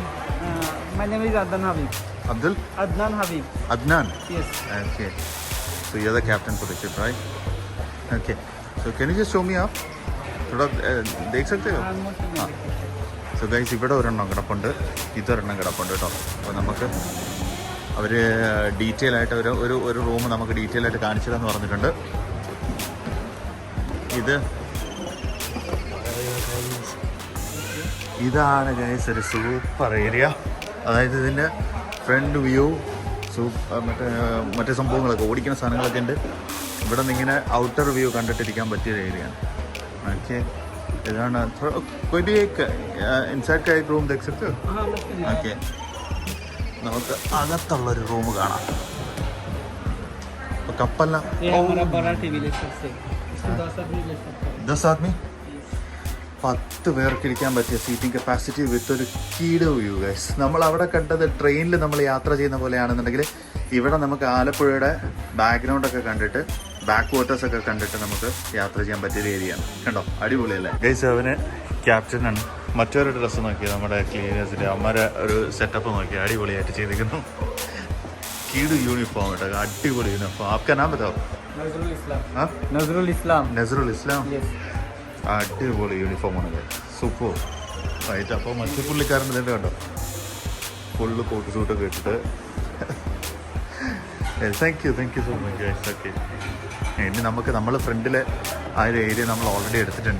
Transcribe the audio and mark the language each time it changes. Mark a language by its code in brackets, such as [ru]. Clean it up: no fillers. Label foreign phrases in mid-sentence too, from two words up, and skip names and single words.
[en] My name is Adnan Habib. Abdul? Adnan Habib. Adnan? Yes. Okay. So you're the captain for the ship, right? Okay. So can you just show me up? [hi] थोड़ा देख सकते हो? हाँ. [en] So guys, [ml] ഇവിടെ ഒരെണ്ണം കിടപ്പുണ്ട്, ഇതൊരെണ്ണം കിടപ്പുണ്ട് കേട്ടോ. അപ്പോൾ നമുക്ക് അവർ ഡീറ്റെയിൽ ആയിട്ട് ഒരു റൂം നമുക്ക് ഡീറ്റെയിൽ ആയിട്ട് കാണിച്ചു തരാമെന്ന് പറഞ്ഞിട്ടുണ്ട്. ഇതാണ് ഗൈസ് ഒരു [en] super area. [ml] അതായത് ഇതിൻ്റെ [en] front view, [ml] മറ്റേ സംഭവങ്ങളൊക്കെ ഓടിക്കുന്ന സാധനങ്ങളൊക്കെ ഉണ്ട്. ഇവിടെ നിന്ന് ഇങ്ങനെ [en] outer view [ml] കണ്ടിട്ടിരിക്കാൻ പറ്റിയൊരു ഏരിയയാണ്. ഓക്കെ, ഇതാണ്. ഇൻസൈഡ് [hi] का एक रूम देख सकते हो? [ml] ഓക്കെ, നമുക്ക് അകത്തുള്ളൊരു റൂം കാണാം. കപ്പലിന് 10 ആദ്മി 10 പേർക്ക് ഇരിക്കാൻ പറ്റിയ [en] seating capacity with [ml] ഒരു കീഡ് വ്യൂ ഗൈസ്. നമ്മൾ അവിടെ കണ്ടത് ട്രെയിനിൽ നമ്മൾ യാത്ര ചെയ്യുന്ന പോലെയാണെന്നുണ്ടെങ്കിൽ ഇവിടെ നമുക്ക് ആലപ്പുഴയുടെ ബാക്ക്ഗ്രൗണ്ടൊക്കെ കണ്ടിട്ട് [en] back waters [ml] കണ്ടിട്ട് നമുക്ക് യാത്ര ചെയ്യാൻ പറ്റിയൊരു ഏരിയയാണ്. കണ്ടോ, അടിപൊളിയല്ലേ ഗൈസ്. അവന് ക്യാപ്റ്റനാണ്. മറ്റൊരു ഡ്രസ്സ് നോക്കിയാൽ നമ്മുടെ ക്ലീനേഴ്സിൻ്റെ അമ്മയുടെ ഒരു സെറ്റപ്പ് നോക്കിയാൽ അടിപൊളിയായിട്ട് ചെയ്തിരിക്കുന്നു. കീട് യൂണിഫോം കേട്ടോ, അടിപൊളി യൂണിഫോം. [hi] आपका नाम बताओ. [ml] നസ്രുൽ ഇസ്ലാം. അടിപൊളി യൂണിഫോമാണ്, സൂപ്പർ ആയിട്ട്. അപ്പോൾ മറ്റു പുള്ളിക്കാരൻ ഇതിൻ്റെ കണ്ടോ, ഫുള്ള് [en] coat suit [ml] ഇട്ടിട്ട്. [en] Thank you so much guys. [ml] ഓക്കെ, ഇനി നമ്മൾ ഫ്രണ്ടിൽ ആ ഒരു ഏരിയ നമ്മൾ ഓൾറെഡി എടുത്തിട്ടുണ്ട്.